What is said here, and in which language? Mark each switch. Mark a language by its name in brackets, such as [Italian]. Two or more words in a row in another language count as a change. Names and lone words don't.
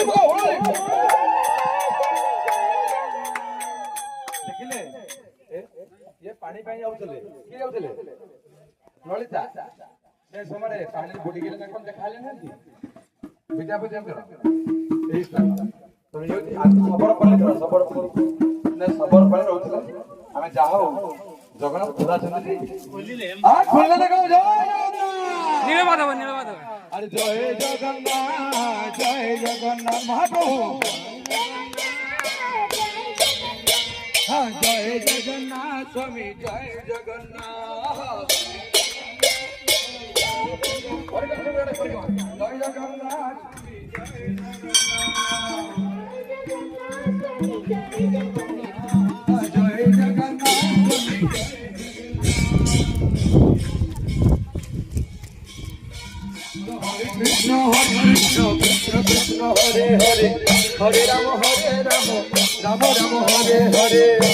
[Odia] ଦେଖିଲେ ଇଏ ପାଣି ପାଇଁ ଯାଉଥିଲେ କିଏ ଯାଉଥିଲେ ଲଳିତା ସେ ସମୟରେ ପାଣିରେ ବୁଡ଼ିଗଲେ ନା କଣ ଦେଖା ହେଲେ ନାହାନ୍ତି ବିଦ୍ୟାପତିଙ୍କର ଏହି ସ୍ଥାନ ସବୁବେଳେ ରହୁଥିଲା ଆମେ ଯାହା ହଉ ଜଗନ୍ନାଥ ଖୋଲା ଅଛନ୍ତି ଖୋଲା ଦେଖ ନୀଳମାଧବ ନୀଳମାଧବ ଆରେ ଜୟ ଜଗନ୍ନାଥ ମହାପ୍ରଭୁ [Bangla] জয় জগন্নাথ স্বামী জয় জগন্নাথ জয় জগন্নাথ জয় জগন্নাথ হরে কৃষ্ণ কৃষ্ণ কৃষ্ণ হরে হরে হরে রাম রাম রাম হরে হরে